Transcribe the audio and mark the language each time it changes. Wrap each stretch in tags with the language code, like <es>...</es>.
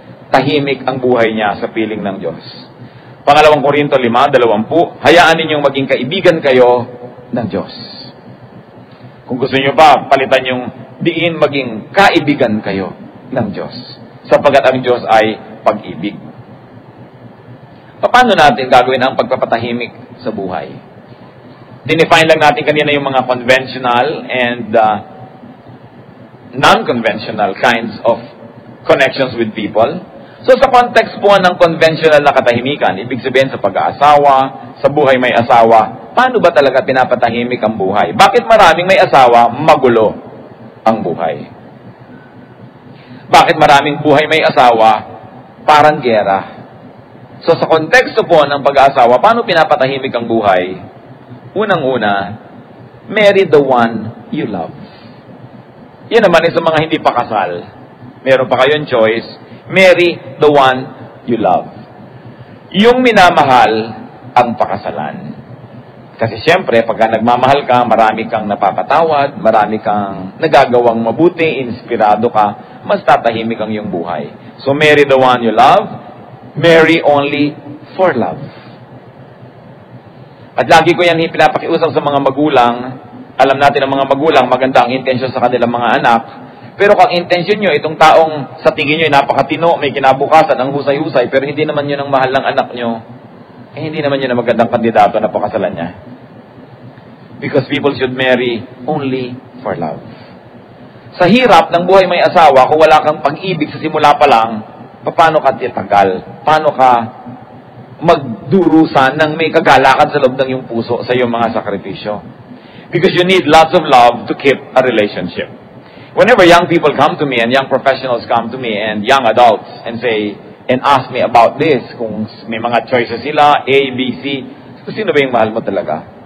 <tl>Tahimik ang buhay niya sa piling ng Diyos. Pangalawang Korinto 5:20, hayaan ninyong maging kaibigan kayo ng Diyos. Kung gusto niyo pa, palitan yung diin maging kaibigan kayo ng Diyos. Sapagkat ang Diyos ay pag-ibig. Paano natin gagawin ang pagpapatahimik sa buhay? Dinefine lang natin kanina yung mga</tl> <en>conventional and non-conventional kinds of connections with people.</en> <tl>So sa context po ng conventional na katahimikan, ibig sabihin sa pag-aasawa, sa buhay may asawa, paano ba talaga pinapatahimik ang buhay? Bakit maraming may asawa, magulo ang buhay? Bakit maraming buhay may asawa, parang gera? So sa konteksto po ng pag-aasawa, paano pinapatahimik ang buhay? Unang-una,</tl> <en>marry the one you love.</en> <tl>Yan naman ay sa mga hindi pa kasal. Meron pa kayong choice,</tl> <en>marry the one you love.</en> <tl>Yung minamahal ang pakasalan. Kasi siyempre, pagka nagmamahal ka, marami kang napapatawad, marami kang nagagawang mabuti, inspirado ka, mas tatahimik ang iyong buhay.</tl> <en>So marry the one you love, marry only for love.</en> <tl>At lagi ko yan pinapakiusap sa mga magulang. Alam natin ang mga magulang, maganda ang intensyon sa kanilang mga anak. Pero kung intensyon nyo, itong taong sa tingin nyo ay napakatino, may kinabukasan, ang husay-husay, pero hindi naman yun ang mahal ng anak nyo, eh hindi naman yun ang magandang kandidato na pakasalan niya.</tl> <en>Because people should marry only for love.</en> <tl>Sa hirap ng buhay may asawa, kung wala kang pag-ibig sa simula pa lang, paano ka titagal? Paano ka magdurusan ng may kagalakan sa loob ng iyong puso sa iyong mga sakripisyo?</tl> <en>Because you need lots of love to keep a relationship. Whenever young people come to me and young professionals come to me and young adults and say, and ask me about this,</en> <tl>kung may mga choices sila, A, B, C, sino ba yung mahal mo talaga?</tl>